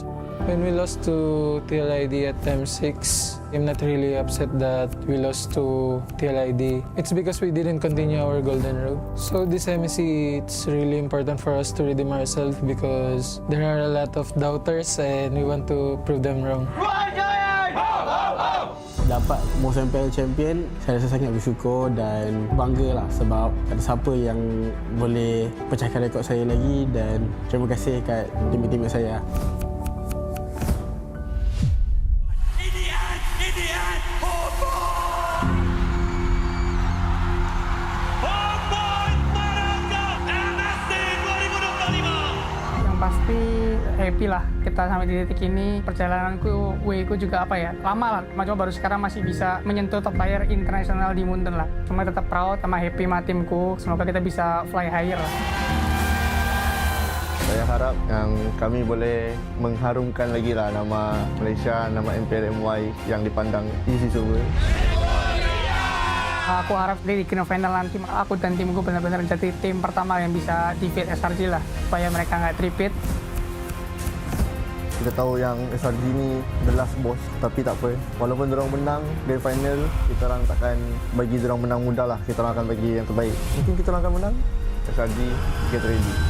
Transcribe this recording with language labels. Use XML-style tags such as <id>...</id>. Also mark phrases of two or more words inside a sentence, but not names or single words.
<en>When we lost to TLID at time 6, I'm not really upset that we lost to TLID. It's because we didn't continue our golden road. So this MSC, it's really important for us to redeem ourselves because there are a lot of doubters and we want to prove them wrong.</en> <ms>Dapat</ms> <en>most MPL champion,</en> <ms>saya rasa sangat bersyukur dan bangga lah sebab ada siapa yang boleh pecahkan rekod saya lagi dan terima kasih kat teammate saya.</ms> <id>Pasti happy lah kita sampai di titik ini. Perjalananku, way-ku juga lama lah. Cuma baru sekarang masih bisa menyentuh top player internasional di Munten lah. Cuma tetap proud sama happy sama timku. Semoga kita bisa</id> <en>fly higher</en> <id>lah.</id> <ms>Saya harap yang kami boleh mengharumkan lagi lah nama Malaysia, nama MPL MY yang dipandang easy semua.</ms> <id>Aku harap di grand final nanti aku dan timku benar-benar jadi tim pertama yang bisa defeat SRG lah, supaya mereka nggak tripit.</id> <ms>Kita tahu yang SRG ni</ms> <en>the last boss,</en> <ms>tapi tak apa. Walaupun diorang menang grand final, kita orang takkan bagi diorang menang mudah lah. Kita orang akan bagi yang terbaik. Mungkin kita orang akan menang.</ms> <en>SRG, get ready.</en>